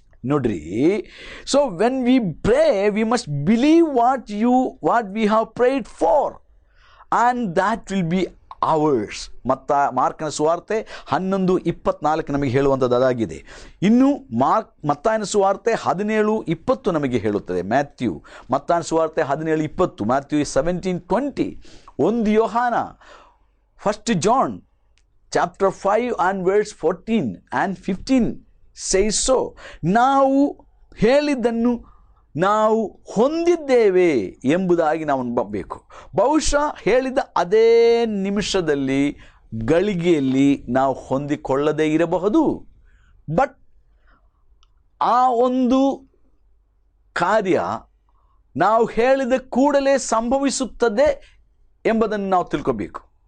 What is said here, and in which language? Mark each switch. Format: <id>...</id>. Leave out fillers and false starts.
<kn>ನೋಡ್ರಿ,</kn> <en>So when we pray we must believe what we have pride for and that will be ours.</en> <kn>ಮಾರ್ಕನ ಸುವಾರ್ತೆ 11:24 ನಮಗೆ ಹೇಳುವಂಥದ್ದು ಅದಾಗಿದೆ. ಇನ್ನು ಮತ್ತಾಯನ ಸುವಾರ್ತೆ 17:20 ನಮಗೆ ಹೇಳುತ್ತದೆ.</kn> <en>ಮತ್ತಾಯನ ಸುವಾರ್ತೆ 17:20, ಮ್ಯಾಥ್ಯೂ 17:20, 1 ಯೋಹಾನ, 1 John chapter 5 and verse 14 and 15 says so.</en> <kn>ನಾವು ಹೇಳಿದ್ದನ್ನು ನಾವು ಹೊಂದಿದ್ದೇವೆ ಎಂಬುದಾಗಿ ನಾವು ನಂಬಬೇಕು. ಬಹುಶಃ ಹೇಳಿದ ಅದೇ ನಿಮಿಷದಲ್ಲಿ, ಗಳಿಗೆಯಲ್ಲಿ ನಾವು ಹೊಂದಿಕೊಳ್ಳದೇ ಇರಬಹುದು, ಬಟ್ ಆ ಒಂದು ಕಾರ್ಯ ನಾವು ಹೇಳಿದ ಕೂಡಲೇ ಸಂಭವಿಸುತ್ತದೆ ಎಂಬುದನ್ನು ನಾವು ತಿಳ್ಕೋಬೇಕು.</kn>